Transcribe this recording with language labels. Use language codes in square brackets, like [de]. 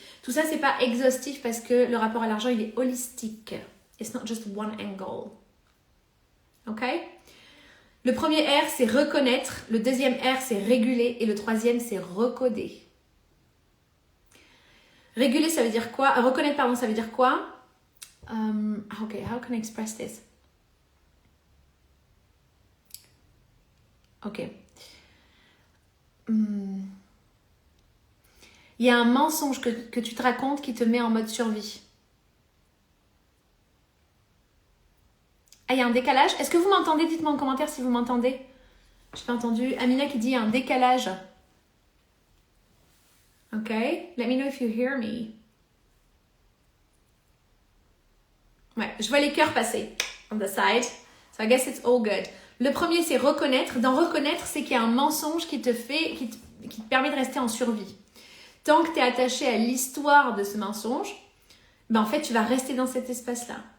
[fr] Tout ça, c'est pas exhaustif parce que le rapport à l'argent, il est holistique. It's not just one angle. Ok? Le premier R, c'est reconnaître. Le deuxième R, c'est réguler. Et le troisième, c'est recoder. Réguler, ça veut dire quoi? Reconnaître, pardon, ça veut dire quoi? [en] Ok, how can I express this? [fr] Ok. Il y a un mensonge que tu te racontes qui te met en mode survie. Ah, il y a un décalage. Est-ce que vous m'entendez? Dites-moi en commentaire si vous m'entendez. Je n'ai pas entendu. Amina qui dit il y a un décalage. [en] Ok. Let me know if you hear me. Ouais, je vois les cœurs passer on the side. So I guess it's all good. [fr] Le premier, c'est reconnaître. Dans reconnaître, c'est qu'il y a un mensonge qui te permet de rester en survie. Tant que tu es attaché à l'histoire de ce mensonge, ben en fait, tu vas rester dans cet espace-là.